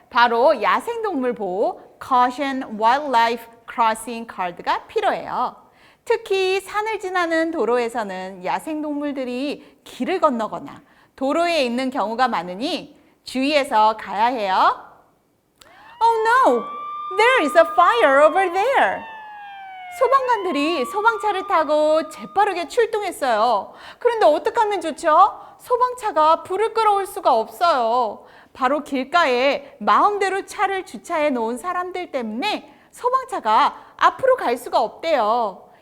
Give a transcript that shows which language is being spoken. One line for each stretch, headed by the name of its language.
Korean: 바로 야생동물 보호 Caution Wildlife Crossing 카드가 필요해요. 특히 산을 지나는 도로에서는 야생동물들이 길을 건너거나 도로에 있는 경우가 많으니 주의해서 가야 해요.
English: Oh no! There is a fire over there!
Korean: 소방관들이 소방차를 타고 재빠르게 출동했어요. 그런데 어떻게 하면 좋죠? 소방차가 불을 끌어올 수가 없어요. 바로 길가에 마음대로 차를 주차해 놓은 사람들 때문에 소방차가 앞으로 갈 수가 없대요.